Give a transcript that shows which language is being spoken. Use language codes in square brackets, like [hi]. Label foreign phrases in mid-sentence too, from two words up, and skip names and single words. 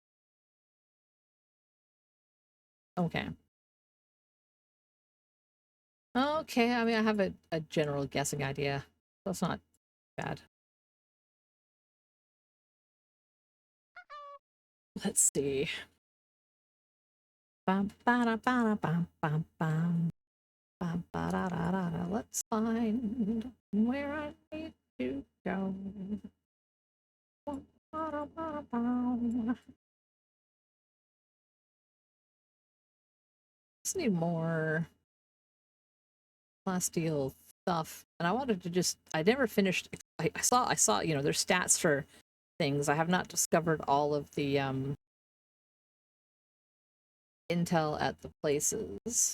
[en] Okay. Okay, I mean, I have a general guessing idea. That's not bad. Let's see. Bam, ba, ba, bam, bam, bam. Bam, ba, da, da, da, da. Let's find where I need to go. Ba, da, ba, bam. Just need more plasteel stuff, and I wanted to just. I never finished. I saw. You know, there's stats for things. I have not discovered all of the intel at the places.